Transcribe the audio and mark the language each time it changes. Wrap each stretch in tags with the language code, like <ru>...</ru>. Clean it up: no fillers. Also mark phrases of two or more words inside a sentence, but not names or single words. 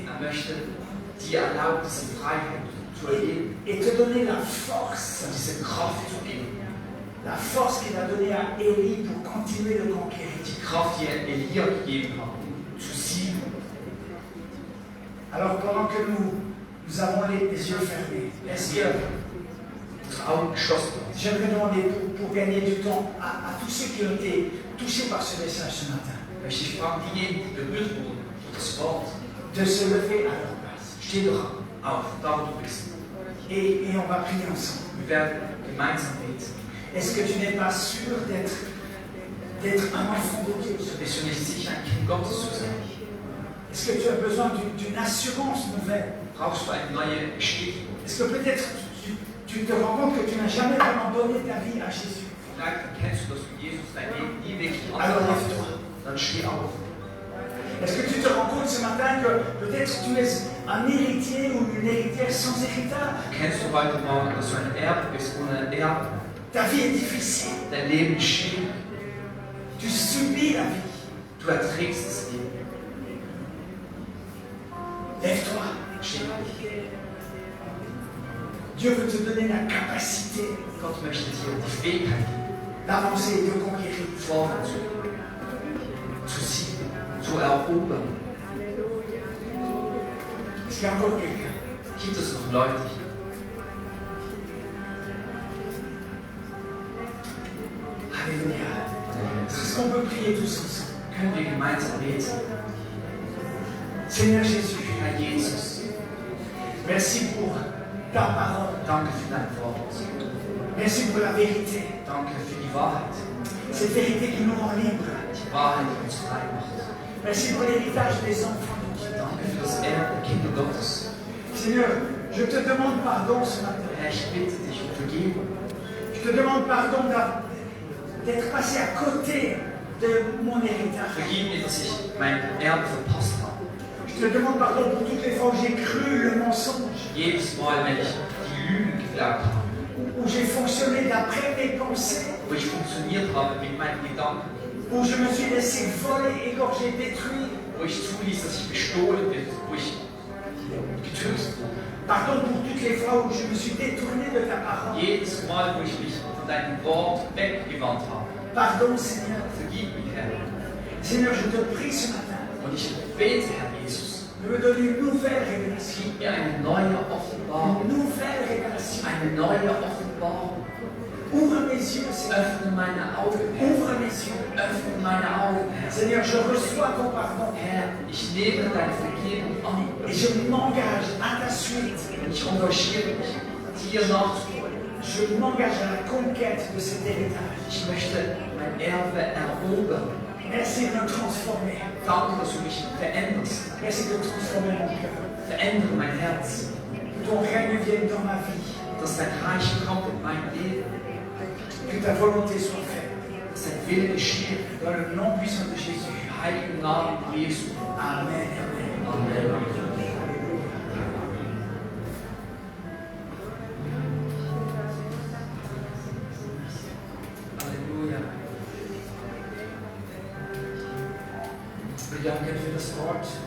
<de>Er möchte dir erlauben, diese Freiheit zu erleben</de> <fr>et te donner la force.</fr> <de>und diese Kraft zu geben.</de> <fr>La force qu'il a donnée à Élie pour continuer de conquérir.</fr> <de>Die Kraft, die er Elia gegeben hat, um zu siegen.</de> <fr>Alors pendant que nous avons les yeux fermés, est-ce que</fr> <de>Unsere Augen geschlossen waren.</de> <fr>j'aimerais demander pour gagner du temps à tous ceux qui ont été touchés par ce message ce matin,</fr> <de>Möchte ich fragen, diejenigen, die berührt wurden durch das Wort,</de> <fr>de se lever à leur place.</fr> <de>steh doch auf, da wo du bist.</de> <fr>Et on va prier ensemble.</fr> <de>Wir werden gemeinsam beten.</de> <fr>Est-ce que tu n'es pas sûr d'être un enfant de Dieu?</fr> <de>Bist du nicht sicher, ein Kind Gottes zu sein?</de> <fr>Est-ce que tu as besoin d'une assurance nouvelle?</fr> <de>Brauchst du eine neue Bestätigung?</de> <fr>Est-ce que peut-être tu te rends compte que tu n'as jamais vraiment donné ta vie à Jésus?</fr> <de>Vielleicht erkennst du, dass du Jesus dein Leben nie wirklich</de> <fr>Alors</fr> <de>angenommen</de> <fr>lève-toi.</fr> <de>hast. Dann steh auf.</de> <fr>Est-ce que tu te rends compte ce matin que peut-être tu es un héritier ou une héritière sans héritage?</fr> <de>Erkennst du heute Morgen, dass du ein Erbe bist ohne Erbe?</de> <fr>Ta vie est difficile.</fr> <de>Dein Leben ist schwierig.</de> <fr>Tu subis la vie.</fr> <de>Du erträgst das Leben.</de> <fr>Lève-toi.</fr> <de>Steh auf.</de> <fr>Dieu veut te donner la capacité</fr> <de>Gott möchte dir die Fähigkeit geben,</de> <fr>d'avancer et de conquérir.</fr> <de>vorwärts zu siegen, zu erobern.</de> <fr>Est-ce qu'il y a encore quelqu'un?</fr> <de>Gibt es noch Leute hier?</de> <fr>Alléluia. Est-ce qu'on peut prier tous ensemble?</fr> <de>Können wir gemeinsam beten?</de> <fr>Seigneur Jésus,</fr> <de>Herr Jesus,</de> <fr>merci pour ta parole.</fr> <de>danke für dein Wort.</de> <fr>Merci pour la vérité.</fr> <de>Danke für die Wahrheit.</de> <fr>Cette vérité qui nous rend libres.</fr> <de>Die Wahrheit, die uns frei macht.</de> <fr>Merci pour l'héritage des enfants de Dieu.</fr> <de>Danke für das Erbe der Kinder Gottes.</de> <fr>Seigneur, je te demande pardon ce matin.</fr> <de>Herr, ich bitte dich um Vergebung.</de> <fr>Je te demande pardon d'être passé à côté de mon héritage.</fr> <de>Vergib mir, dass ich mein Erbe verpasst habe.</de> <fr>Je te demande pardon pour toutes les fois où j'ai cru le mensonge,</fr> <de>Jedes Mal, wenn ich die Lügen geglaubt habe,</de> <fr>où j'ai fonctionné d'après mes pensées,</fr> <de>wo ich funktioniert habe mit meinen Gedanken,</de> <fr>où je me suis laissé voler, égorger, détruire.</fr> <de>wo ich zuließ, dass ich bestohlen bin, wo ich getötet wurde.</de> <fr>Pardon pour toutes les fois où je me suis détourné de ta parole.</fr> <de>Jedes Mal, wo ich mich von deinem Wort weggewandt habe.</de> <fr>Pardon, Seigneur.</fr> <de>Vergib mir, Herr.</de> <fr>Seigneur, je te prie ce matin</fr> <de>Und ich bete, Herr Jesus,</de> <fr>de me donner une nouvelle révélation.</fr> <de>gib mir eine neue Offenbarung.</de> <fr>Une nouvelle révélation.</fr> <de>Eine neue Offenbarung.</de> <fr>Ouvre mes yeux, Seigneur.</fr> <de>Öffne meine Augen, Herr.</de> <fr>Ouvre mes yeux.</fr> <de>Öffne meine Augen, Herr.</de> <fr>Seigneur, je reçois ton pardon.</fr> <de>Herr, ich nehme deine Vergebung an.</de> <fr>Et je m'engage à ta suite.</fr> <de>Und ich engagiere mich, dir nachzufolgen.</de> <fr>Je m'engage à la conquête de cet héritage.</fr> <de>Ich möchte mein Erbe erobern.</de> <fr>Merci de me transformer.</fr> <de>Danke, dass du mich veränderst.</de> <fr>Merci de transformer mon cœur.</fr> <de>Verändere mein Herz.</de> <fr>Que ton règne vienne dans ma vie.</fr> <de>Dass dein Reich kommt in mein Leben.</de> <fr>Que ta volonté soit faite.</fr> <de>Dass dein Wille geschehe.</de> <fr>Dans le nom puissant de Jésus.</fr> <de>Im heiligen Namen Jesu. Amen. Amen. Amen. Halleluja. Wir danken für das Wort.</de>